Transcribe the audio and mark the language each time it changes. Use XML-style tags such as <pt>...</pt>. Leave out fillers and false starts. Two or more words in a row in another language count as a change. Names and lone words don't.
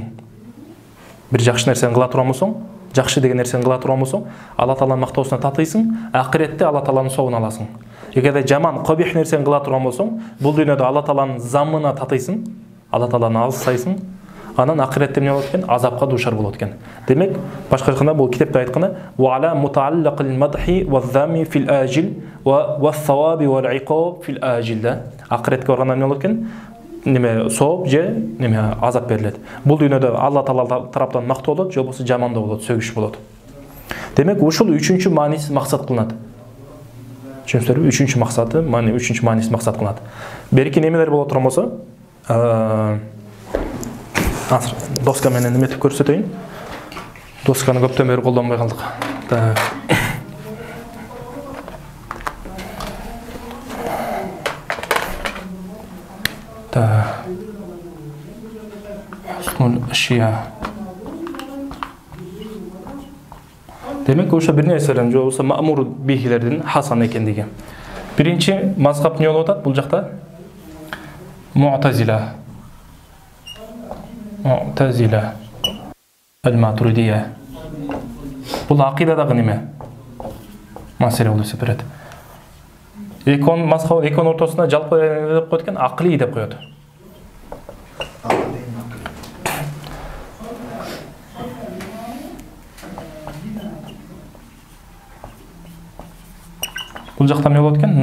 <ky>Бир жакшы нерсени кыла турган болсоң, жакшы деген нерсени кыла турган болсоң, Алла Тааланын мактоосуна татыйсың, акыретте Алла Тааланын соогун аласың. Эгерде жаман, кабих нерсени кыла турган болсоң, бул дүйнөдө Алла Тааланын заммына татыйсың, Алла Тааланы алыстайсың, анан акыретте эмне болот экен? Азапка дуушар болот экен. Демек, башка айтканда бул китепте айтканы</ky> <ar>وعلى متعلق المدح والذم في العاجل والثواب والعقاب في الآجل</ar> <ky>да. Акыретке барганда эмне болот экен? Неме сооп же неме азап берилет. Бул дүйнөдө Алла Таала тараптан мактоо болот, же болбосо жамандоо болот, сөгүш болот. Демек, ушул үчүнчү мааниси максат кылынат. Түшүнүңүздөрбү? Үчүнчү максаты, үчүнчү мааниси максат кылынат. Берки немелер боло турган болсо, азыр доска менен эметип көрсөтөйүн. Досканы көптөн бери колдонбой калдык.</ky> <ar>حسن الأشياء.</ar> <ky>Demek ошо бир нерселердин же болбосо маъмур бихилердин хасан экендиги. Биринчи мазхаб эмне болуп атат бул жакта? Mu'tazila. Al-Maturidiyya. Бул акыйдадагы неме? Маселе болуп эсептелет. Экон мазхаб экон ортосуна жалпы деп коет экен, акылий деп коет. Бул жакта эмне болот экен?</ky>